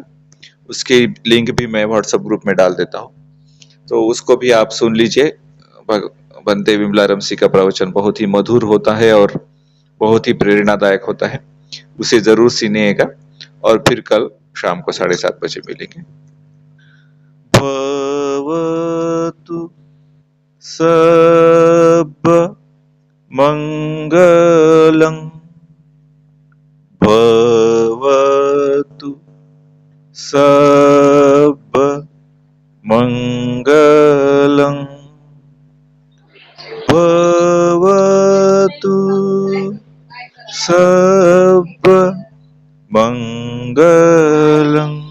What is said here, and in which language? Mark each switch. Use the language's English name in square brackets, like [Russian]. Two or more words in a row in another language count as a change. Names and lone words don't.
[Hindi] उसकी लिंक भी मैं व्हाट्सएप ग्रुप में डाल देता हूँ, तो उसको भी आप सुन लीजिए। भंते बिमला रमसी का प्रवचन बहुत ही मधुर होता है और बहुत ही प्रेरणादायक होता है, उसे जरूर सुनिएगा। और फिर कल शाम को 7:30 बजे मिलेंगे। [Pali] भवतु सब मंगलं, भवतु सब मंगलं, भवतु सब मंगलं।